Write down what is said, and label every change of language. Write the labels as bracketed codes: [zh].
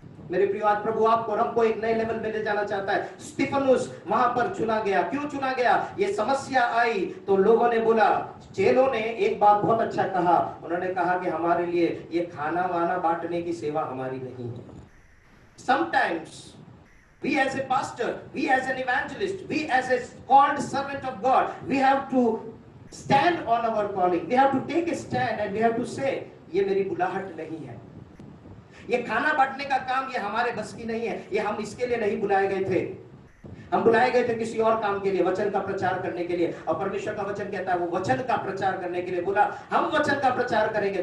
[hi] मेरे प्रिय, आज प्रभु आपको और हमको एक नए लेवल में ले जाना चाहता है। स्तिफनुस वहां पर चुना गया। क्यों चुना गया? ये समस्या आई तो लोगों ने बोला, चेलों ने एक बात बहुत अच्छा कहा, उन्होंने कहा कि हमारे लिए ये खाना वाना बांटने की सेवा हमारी नहीं है। [en] Sometimes we as a pastor, we as an evangelist, we as a called servant of God, we have to stand on our calling. We have to take a stand and we have to say, [hi] ये मेरी बुलाहट नहीं है, ये खाना बांटने का काम ये हमारे बस की नहीं है, ये हम इसके लिए नहीं बुलाए गए थे। हम बुलाए गए थे किसी और काम के लिए, वचन का प्रचार करने के लिए। और परमेश्वर का वचन कहता है वो वचन का प्रचार करने के लिए बोला, हम वचन का प्रचार करेंगे।